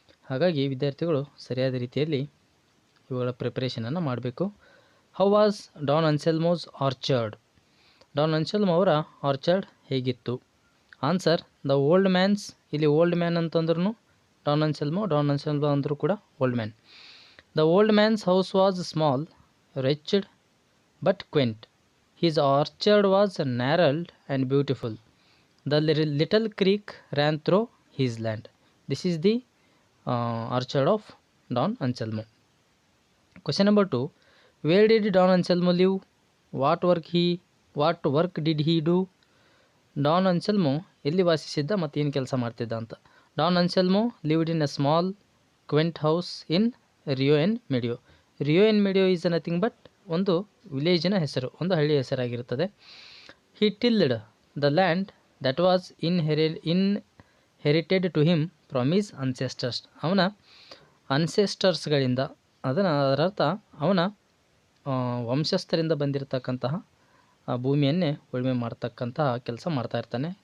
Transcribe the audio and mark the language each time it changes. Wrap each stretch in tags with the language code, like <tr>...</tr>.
<kn>ಹಾಗಾಗಿ ವಿದ್ಯಾರ್ಥಿಗಳು ಸರಿಯಾದ ರೀತಿಯಲ್ಲಿ ಇವುಗಳ ಪ್ರಿಪರೇಷನನ್ನು ಮಾಡಬೇಕು.</kn> <en>How was Don Anselmo's orchard?</en> <kn>Don Anselmo ಅವರ ಆರ್ಚರ್ಡ್ ಹೇಗಿತ್ತು?</kn> <en>Answer the old man's.</en> <kn>ಇಲ್ಲಿ ಓಲ್ಡ್ ಮ್ಯಾನ್ ಅಂತಂದ್ರೂ ಡಾನ್ ಅನ್ಸೆಲ್ಮೋ ಅಂದರೂ ಕೂಡ old man.</kn> <en>The old man's house was small, wretched, but quaint. His orchard was narrowed and beautiful. The little creek ran through his land. This is the orchard of Don Anselmo. Question number 2. Where did Don Anselmo live? What work did he do?</en> <kn>Don Anselmo ಎಲ್ಲಿ ವಾಸಿಸಿದ್ದ ಮತ್ತು ಏನು ಕೆಲಸ ಮಾಡ್ತಿದ್ದ ಅಂತ.</kn> <en>Don Anselmo lived in a small, quaint house in Rio en Medio.</en> <kn>Rio N ಮೆಡಿಯೋ</kn> <en>is nothing but</en> <kn>ಒಂದು ವಿಲೇಜಿನ ಹೆಸರು, ಒಂದು ಹಳ್ಳಿಯ ಹೆಸರಾಗಿರುತ್ತದೆ.</kn> <en>He tilled the land that was inherited to him from his ancestors.</en> <kn>ಅವನ ಅನ್ಸೆಸ್ಟರ್ಸ್ಗಳಿಂದ ಅದರರ್ಥ ಅವನ ವಂಶಸ್ಥರಿಂದ ಬಂದಿರತಕ್ಕಂತಹ ಭೂಮಿಯನ್ನೇ ಉಳುಮೆ ಮಾಡ್ತಕ್ಕಂತಹ ಕೆಲಸ ಮಾಡ್ತಾ ಇರ್ತಾನೆ.</kn>